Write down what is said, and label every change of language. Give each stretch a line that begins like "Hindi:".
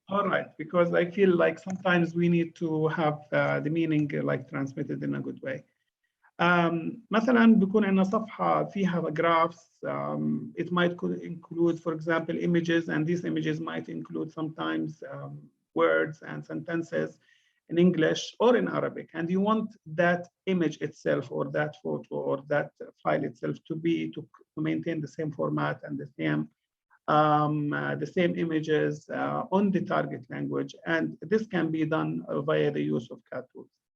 English: All right, because I feel like sometimes we need to have the meaning like transmitted in a good way.
Arabic: مثلا بيكون عندنا صفحة فيها graphs.
English: It might include, for example, images, and these images might include sometimes words and sentences in English or in Arabic, and you want that image itself, or that photo, or that file itself to maintain the same format and the same images on the target language, and this can be done via the use of CAT tools.